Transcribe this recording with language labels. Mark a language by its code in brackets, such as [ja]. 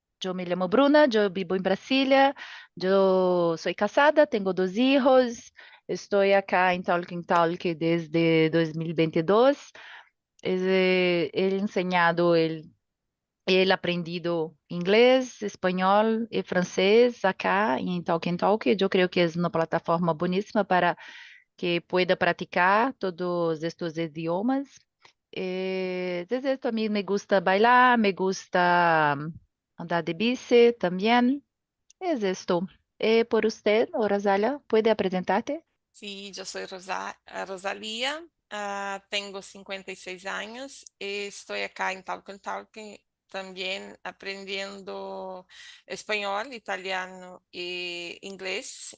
[es] Yo me llamo Bruna, yo vivo en Brasilia, yo soy casada, tengo dos hijos, estoy acá en Talking desde 2022. He enseñado [pt] ele aprendido inglês, espanhol e francês acá em Talk. Eu creio que é uma plataforma boníssima para que [es] pueda [pt] praticar todos estes idiomas. [es] Desde esto a mí me gusta bailar, me gusta andar de bici también. Es esto. Por usted, Rosalia, ¿puede presentarte? Sí, yo soy Rosalía, tengo 56 años, estoy acá en Talking también aprendiendo español, italiano y inglés.